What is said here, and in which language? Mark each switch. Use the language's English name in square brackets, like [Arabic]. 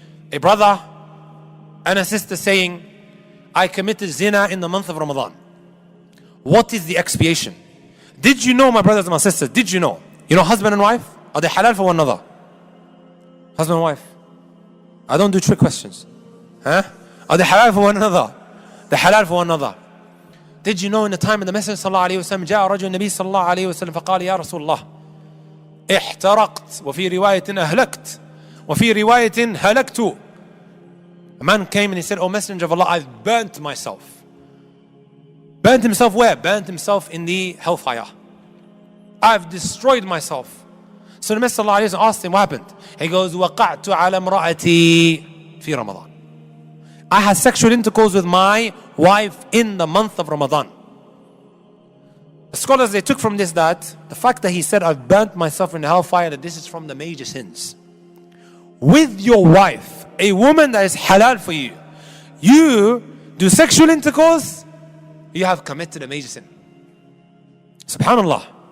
[English] A brother and a sister saying, I committed zina in the month of Ramadan. What is the expiation? Did you know, my brothers and my sisters, did you know? You know, husband and wife, are they halal for one another? Husband and wife. I don't do trick questions. Huh? Are they halal for one another? They're halal for one another. Did you know in the time of the Messenger sallallahu alayhi wa sallam, [Arabic] جاء رجل النبي صلى الله عليه وسلم فقال يا رسول الله احترقت وفي رواية أهلكت وفي رواية هلكت. [English] A man came and he said, O Messenger of Allah, I've burnt myself. Burnt himself where? Burnt himself in the hellfire. I've destroyed myself. So the Messenger of Allah asked him, what happened? He goes, [Arabic] وقعت على امرأتي في رمضان. [English] I had sexual intercourse with my wife in the month of Ramadan. The scholars, they took from this that the fact that he said, I've burnt myself in the hellfire, that this is from the major sins. With your wife, a woman that is halal for you, you do sexual intercourse, you have committed a major sin. Subhanallah.